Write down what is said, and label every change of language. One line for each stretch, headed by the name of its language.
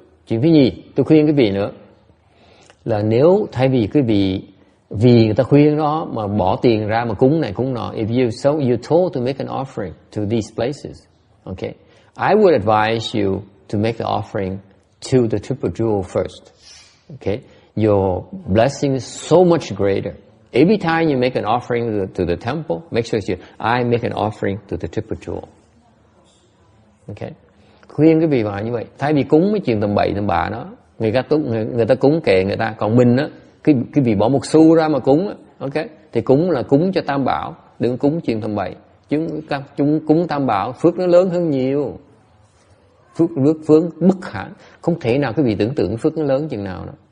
Vietnamese: Chuyện thứ nhì, tôi khuyên quý vị nữa là nếu thay vì quý vị vì người ta khuyên đó mà bỏ tiền ra mà cúng này cúng nọ,
English: if you're told to make an offering to these places, okay, I would advise you to make the offering to the triple jewel first. Okay, your blessing is so much greater. Every time you make an offering to the temple, make sure I make an offering to the triple jewel. Okay.
Vietnamese: Khuyên cái vị vào như vậy. Thay vì cúng mấy chuyện tầm bậy tầm bạ đó, người ta cúng kệ người ta. Còn mình á, cái vị bỏ một xu ra mà cúng á, ok, thì cúng là cúng cho Tam Bảo, đừng cúng chuyện tầm bậy. Chúng cúng Tam Bảo phước nó lớn hơn nhiều. Phước bất khả, không thể nào cái vị tưởng tượng phước nó lớn chừng nào đó.